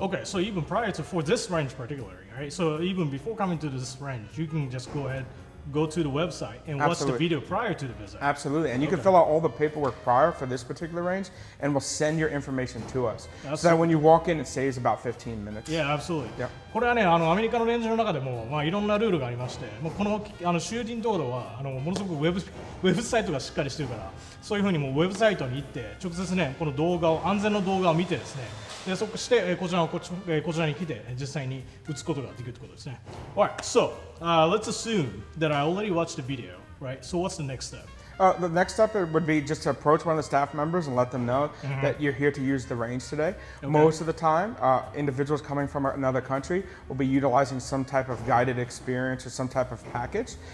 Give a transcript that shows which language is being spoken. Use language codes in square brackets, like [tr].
[en] Okay, so even prior to for this range particularly, right? So even before coming to this range, you can just go to the website and watch the video prior to the visit. Absolutely, and you can fill out all the paperwork prior for this particular range, and we'll send your information to us. So that when you walk in, it saves about 15 minutes. Yeah, absolutely. Yep. [ja] これはね、アメリカのレンジの中でも、いろんなルールがありまして、もうこのシューティング道路はものすごくウェブサイトがしっかりしてるから、そういうふうにもうウェブサイトに行って直接ね、この動画を安全の動画を見てですね、でそしてこちらに来て実際に打つことができるということですね。 [en] Alright, so let's assume that I already watched the video, right? So what's the next step? The next step would be just to approach one of the staff members and let them know that you're here to use the range today. Okay. Most of the time, individuals coming from another country will be utilizing some type of guided experience or some type of package.